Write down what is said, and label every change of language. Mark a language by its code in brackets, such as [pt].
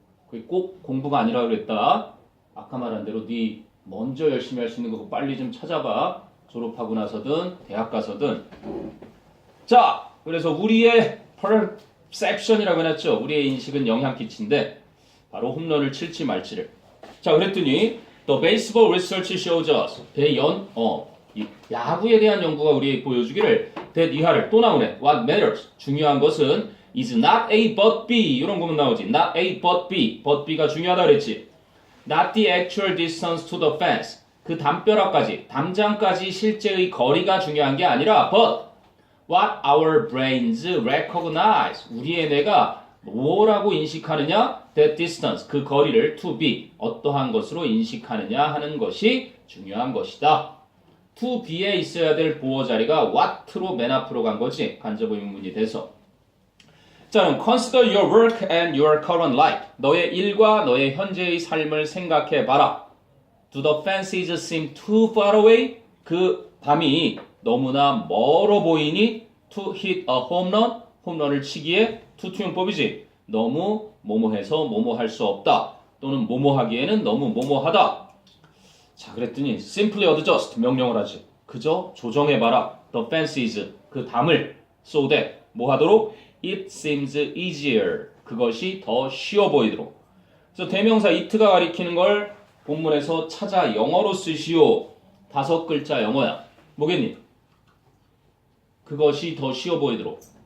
[ko] 그게 꼭 공부가 아니라 그랬다. 아까 말한 대로 네 먼저 열심히 할 수 있는 거 빨리 좀 찾아봐. 졸업하고 나서든 대학 가서든. 자, 그래서 우리의 perception이라고 해놨죠. 우리의 인식은 영향 끼친데 바로 홈런을 칠지 말지를. 자, 그랬더니 [en] The baseball research shows us. [ko] 이 야구에 대한 연구가 우리에게 보여주기를 that 이하를 또 나오네. [en] What matters. [ko] 중요한 것은 [en] is not A but B. [ko] 이런 거면 나오지. [en] Not A but B. but [ko] B가 중요하다 그랬지. [en] Not the actual distance to the fence. [ko] 그 담벼락까지, 담장까지 실제의 거리가 중요한 게 아니라 [en] but what our brains recognize. [ko] 우리의 뇌가 뭐라고 인식하느냐? [en] That distance, [ko] 그 거리를 to be, 어떠한 것으로 인식하느냐 하는 것이 중요한 것이다. to be에 있어야 될 보어 자리가 what로 맨 앞으로 간 거지. 간접 의문문이 돼서. 자, 그럼 [en] consider your work and your current life. [ko] 너의 일과 너의 현재의 삶을 생각해 봐라. [en] Do the fences seem too far away? [ko] 그 담이 너무나 멀어 보이니? [en] To hit a home run? [ko] 홈런을 치기에 투투용법이지. 너무 뭐뭐해서 뭐뭐할 수 없다. 또는 뭐뭐하기에는 너무 뭐뭐하다. 자, 그랬더니 [en] simply adjust [ko] 명령을 하지. 그저 조정해봐라. [en] The fences [ko] 그 담을 [en] so that [ko] 뭐하도록? [en] It seems easier. [ko] 그것이 더 쉬워 보이도록. 그래서 대명사 it가 가리키는 걸 본문에서 찾아 영어로 쓰시오. 5글자 영어야. 뭐겠니? 그것이 더 쉬워 보이도록.